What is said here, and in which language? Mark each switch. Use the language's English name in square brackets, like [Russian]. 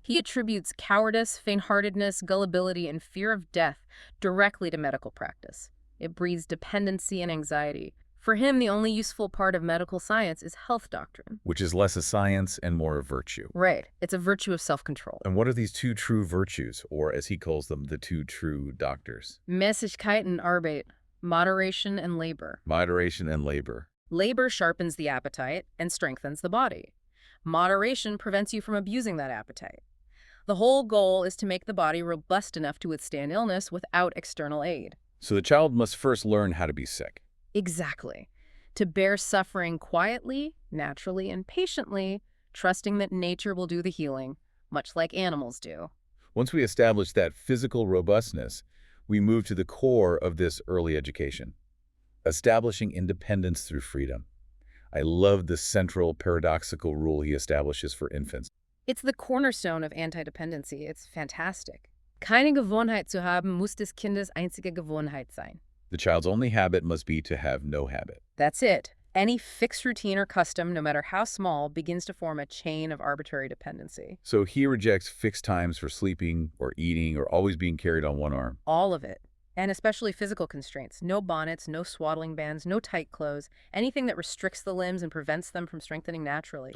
[English] He attributes cowardice, faint-heartedness, gullibility, and fear of death directly to medical practice. It breeds dependency and anxiety. For him, the only useful part of medical science is health doctrine. Which is less a science and more a virtue. Right. It's a virtue of self-control. And what are these two true virtues, or as he calls them, the two true doctors? [German] Mäßigkeit und Arbeit, [English] moderation and labor. Moderation and labor. Labor sharpens the appetite and strengthens the body. Moderation prevents you from abusing that appetite. The whole goal is to make the body robust enough to withstand illness without external aid. So the child must first learn how to be sick. Exactly. to bear suffering quietly, naturally, and patiently, trusting that nature will do the healing, much like animals do. Once we establish that physical robustness, we move to the core of this early education, establishing independence through freedom. I love the central paradoxical rule he establishes for infants. It's the cornerstone of anti-dependency. It's fantastic. [German] Keine Gewohnheit zu haben, muss des Kindes einzige Gewohnheit sein. [English] The child's only habit must be to have no habit. That's it. Any fixed routine or custom, no matter how small, begins to form a chain of arbitrary dependency. So he rejects fixed times for sleeping or eating or always being carried on one arm. All of it. And especially physical constraints. No bonnets, no swaddling bands, no tight clothes, anything that restricts the limbs and prevents them from strengthening naturally.